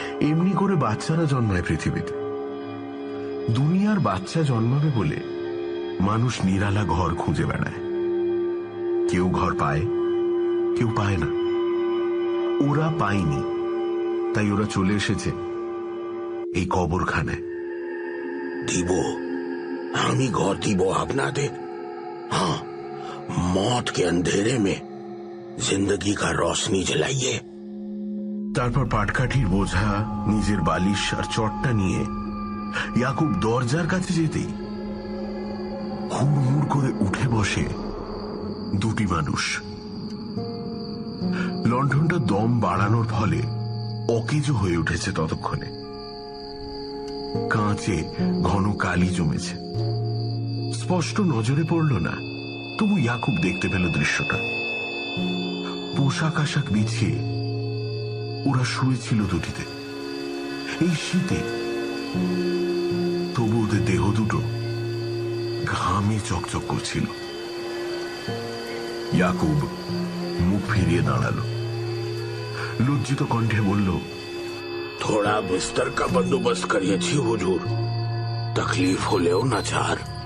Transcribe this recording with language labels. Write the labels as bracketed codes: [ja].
[bn] এমনি করে বাচ্চারা জন্মায় পৃথিবীতে। দুনিয়ার বাচ্চা জন্মাবে বলে মানুষ নিরালা ঘর খুঁজে বেড়ায়। কেউ ঘর পায়, কেউ পায় না। ওরা পায়নি, তাই ওরা চলে এসেছে এই কবরখানায়। দিব, আমি ঘর দিব আপনাদের। [hi] हाँ, मौत के अंधेरे में जिंदगी का रोशनी जलाइए। [bn] তারপর পাটকাঠির বোঝা, নিজের বালিশ আর চটটা নিয়ে ইয়াকুব দরজার কাছে যেতেই হুড়মুড় করে উঠে বসে দুটি মানুষ। লণ্ঠনটা দম বাড়ানোর ফলে অকেজো হয়ে উঠেছে ততক্ষণে। কাঁচে ঘন কালি জমেছে। স্পষ্ট নজরে পড়ল না, তবু ইয়াকুব দেখতে পেল দৃশ্যটা। পোশাক আশাক বিছিয়ে ওরা শুয়েছিল দুটিতে এই শীতে, তবু ওদের দেহ দুটো ঘামে চকচক করছিল। ইয়াকুব মুখ ফিরিয়ে দাঁড়ালো, লজ্জিত কণ্ঠে বলল, [hi] थोड़ा बिस्तर का बंदोबस्त करिए हुजूर, तकलीफ [bn] होलेও नाचार।